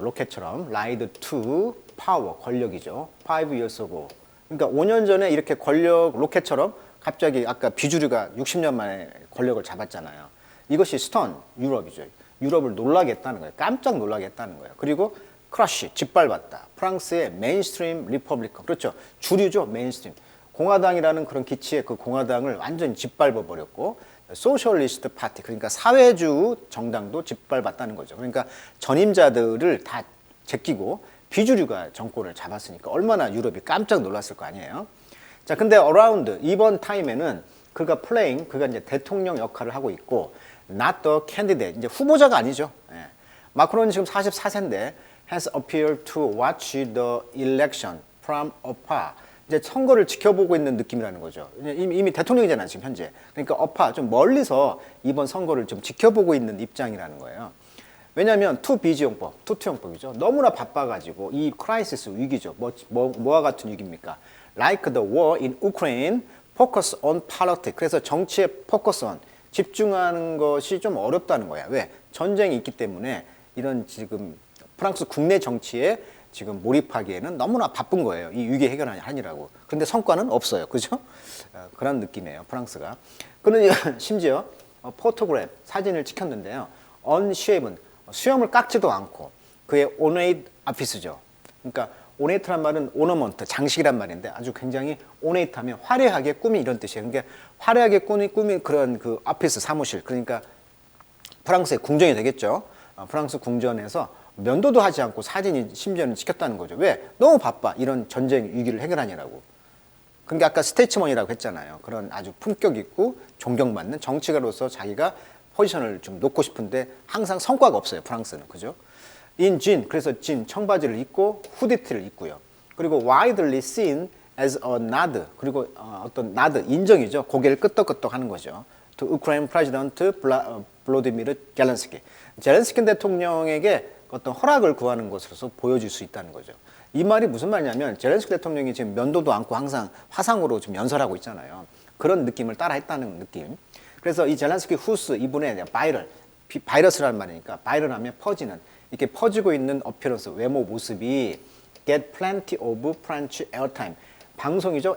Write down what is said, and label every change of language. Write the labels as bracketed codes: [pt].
[ko] 로켓처럼 [en] ride to power, [ko] 권력이죠. [en] 5 years ago. [ko] 그러니까 5년 전에 이렇게 권력, 로켓처럼 갑자기 아까 비주류가 60년 만에 권력을 잡았잖아요. 이것이 스턴, 유럽이죠. 유럽을 놀라게 했다는 거예요. 깜짝 놀라게 했다는 거예요. 그리고 크러쉬, 짓밟았다. 프랑스의 메인스트림 리퍼블리컨. 그렇죠. 주류죠, 메인스트림. 공화당이라는 그런 기치의 그 공화당을 완전히 짓밟아 버렸고 소셜리스트 파티, 그러니까 사회주의 정당도 짓밟았다는 거죠. 그러니까 전임자들을 다 제끼고 비주류가 정권을 잡았으니까 얼마나 유럽이 깜짝 놀랐을 거 아니에요. 자, 근데 around 이번 타임에는 그가 playing, 그가 이제 대통령 역할을 하고 있고 [en] not the candidate, [ko] 이제 후보자가 아니죠. 예. 마크론이 지금 44세인데 [en] has appeared to watch the election from afar. [ko] 이제 선거를 지켜보고 있는 느낌이라는 거죠. 이미 대통령이잖아요, 지금 현재. 그러니까 afar, 좀 멀리서 이번 선거를 좀 지켜보고 있는 입장이라는 거예요. 왜냐하면 투비지용법, 투투용법이죠. 너무나 바빠가지고 이 크라이시스 위기죠. 뭐와 같은 위기입니까? [en] Like the war in Ukraine, focus on politics. [ko] 그래서 정치에 [en] focus on, [ko] 집중하는 것이 좀 어렵다는 거야. 왜? 전쟁이 있기 때문에 이런 지금 프랑스 국내 정치에 지금 몰입하기에는 너무나 바쁜 거예요. 이 위기 해결하느라고. 근데 성과는 없어요. 그죠? 그런 느낌이에요. 프랑스가. 그는 심지어 포토그래프, 사진을 찍혔는데요. unshaven, 수염을 깎지도 않고 그의 ornate office죠. 그러니까 ornate란 말은 ornament, 장식이란 말인데 아주 굉장히 ornate하면 화려하게 꾸민 이런 뜻이에요. 그러니까 화려하게 꾸민 그런 그 오피스 사무실. 그러니까 프랑스의 궁전이 되겠죠. 프랑스 궁전에서 면도도 하지 않고 사진이 심지어는 찍혔다는 거죠. 왜? 너무 바빠. 이런 전쟁 위기를 해결하느라고. 그러니까 아까 스테이츠먼이라고 했잖아요. 그런 아주 품격 있고 존경받는 정치가로서 자기가 포지션을 좀 놓고 싶은데 항상 성과가 없어요. 프랑스는. 그죠? in jean, 그래서 진, 청바지를 입고 후디티를 입고요. [en] 그리고 widely seen as a nod, [ko] 그리고 어떤 [en] nod, 인정이죠. [ko] 고개를 끄덕끄덕 하는 거죠. [en] to Ukraine President Volodymyr Zelensky. [ko] 젤렌스키 대통령에게 어떤 허락을 구하는 것으로서 보여줄 수 있다는 거죠. 이 말이 무슨 말이냐면 젤렌스키 대통령이 지금 면도도 않고 항상 화상으로 좀 연설하고 있잖아요. 그런 느낌을 따라 했다는 느낌. 그래서 이 젤렌스키 후스 이분의 바이러스라는 말이니까 바이럴하면 퍼지는, 이렇게 퍼지고 있는 어피런스, 외모 모습이 [en] get plenty of French airtime. [ko] 방송이죠.